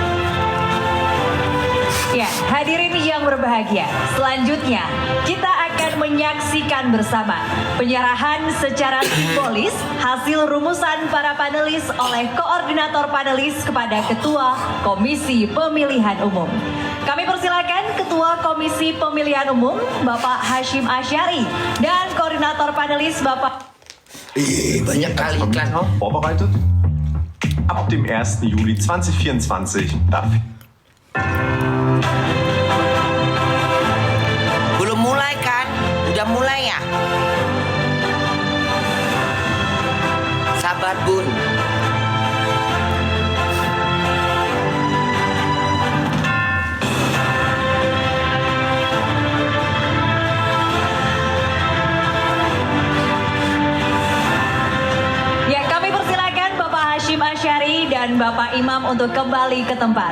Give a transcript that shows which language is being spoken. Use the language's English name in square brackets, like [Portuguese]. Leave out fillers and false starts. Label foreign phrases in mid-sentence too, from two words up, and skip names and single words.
[Indonesian] Ya, hadirin yang berbahagia, selanjutnya kita akan menyaksikan bersama penyerahan secara simbolis hasil rumusan para panelis oleh koordinator panelis kepada Ketua Komisi Pemilihan Umum. Kami persilakan Ketua Komisi Pemilihan Umum Bapak Hashim Asyari dan koordinator panelis Bapak Banyak kali iklan. [German] Vorbereitet. Ab dem 1. Juli 2024 darf [Indonesian] Belum mulai kan? Udah mulai ya? Sabar Bun. Ya, kami persilakan Bapak Hashim Asyari dan Bapak Imam untuk kembali ke tempat.